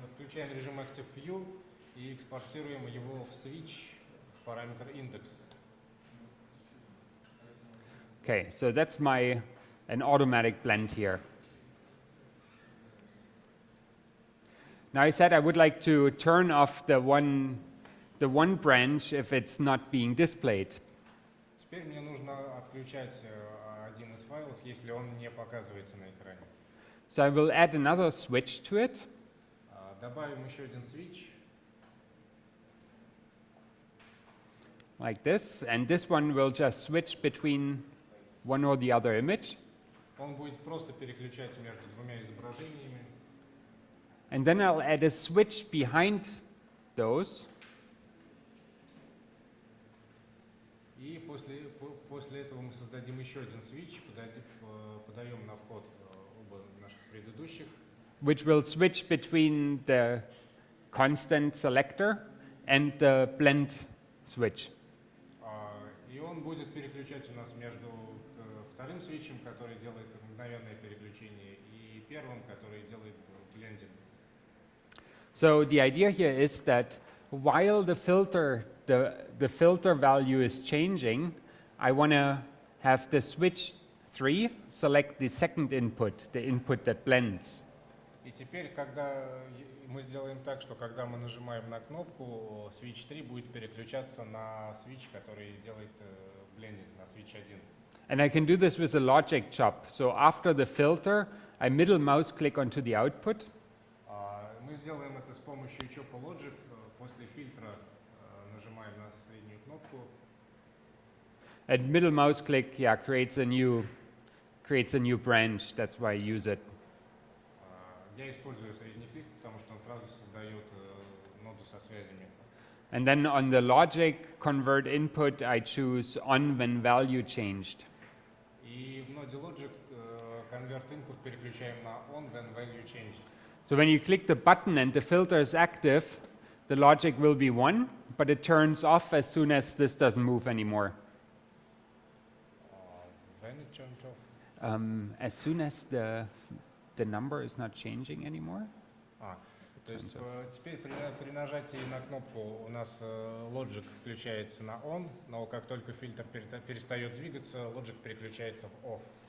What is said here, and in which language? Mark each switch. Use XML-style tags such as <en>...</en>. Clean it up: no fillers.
<ru>Включаем режим Active View и экспортируем его в switch в параметр index.</ru> <en>Okay, so that's an automatic blend here. Now I said I would like to turn off the one branch if it's not being displayed.</en> <ru>Теперь мне нужно отключать один из файлов, если он не показывается на экране.</ru> <en>So I will add another switch to it.</en> <ru>Добавим еще один switch.</ru> <en>Like this, and this one will just switch between one or the other image.</en> <ru>Он будет просто переключать между двумя изображениями.</ru> <en>And then I'll add a switch behind those.</en> <ru>И после этого мы создадим еще один switch, подаем на вход оба наших предыдущих.</ru> <en>Which will switch between the constant selector and the blend switch.</en> <ru>И он будет переключать у нас между вторым свитчем, который делает мгновенное переключение, и первым, который делает блендинг.</ru> <en>So the idea here is that while the filter value is changing, I want to have the switch 3 select the second input, the input that blends.</en> <ru>И теперь, когда мы сделаем так, что когда мы нажимаем на кнопку, switch 3 будет переключаться на switch, который делает блендинг, на switch 1.</ru> <en>And I can do this with a logic chop. So after the filter, I middle mouse click onto the output.</en> <ru>Мы сделаем это с помощью chop logic. После фильтра нажимаем на среднюю кнопку.</ru> <en>And middle mouse click, yeah, creates a new branch. That's why I use it.</en> <ru>Я использую средний клик, потому что он сразу создает ноду со связями.</ru> <en>And then on the logic convert input, I choose on when value changed.</en> <ru>И в ноде logic convert input переключаем на on when value changed.</ru> <en>So when you click the button and the filter is active, the logic will be 1, but it turns off as soon as this doesn't move anymore. When it turns off? As soon as the number is not changing anymore.</en> <ru>То есть теперь при нажатии на кнопку у нас logic включается на on, но как только фильтр перестает двигаться, logic переключается в off.</ru>